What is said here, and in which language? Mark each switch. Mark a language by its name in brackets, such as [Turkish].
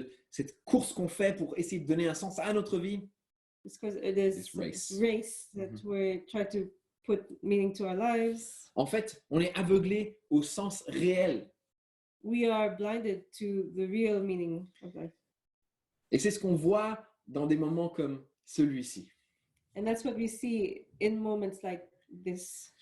[French] cette course qu'on fait pour essayer de donner un sens à notre vie, [English] this race that we try to put meaning to our lives, [French] en fait, on est aveuglé au sens réel. [English] we are blinded to the real meaning of life. [French] Et c'est ce qu'on voit dans des moments comme celui-ci. [English] And that's what we see in moments like this.